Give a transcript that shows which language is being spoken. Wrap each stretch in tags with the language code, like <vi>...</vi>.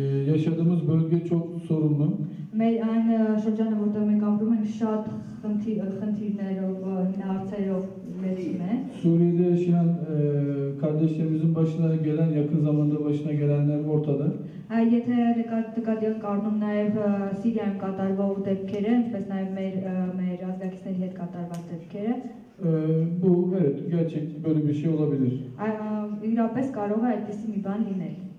<tr>Yaşadığımız bölge çok sorunlu.</tr> <hy>Մեր այն շրջանը, որտեղ մենք ապրում ենք, շատ խնդիրներով, հարցերով լեցում է։</hy> <tr>Suriye'de yaşayan kardeşlerimizin başına gelen, yakın zamanda başına gelenler ortada.</tr> <hy>Եթե նկատի եք կառնում նաև Սիրիայում կատարվող դեպքերը, ինչպես նաև մեր ազգակիցների հետ կատարված դեպքերը,</hy> <tr>Bu evet gerçek böyle bir şey olabilir.</tr> <hy>իրապես կարող է այդպիսի մի բան լինել։</hy>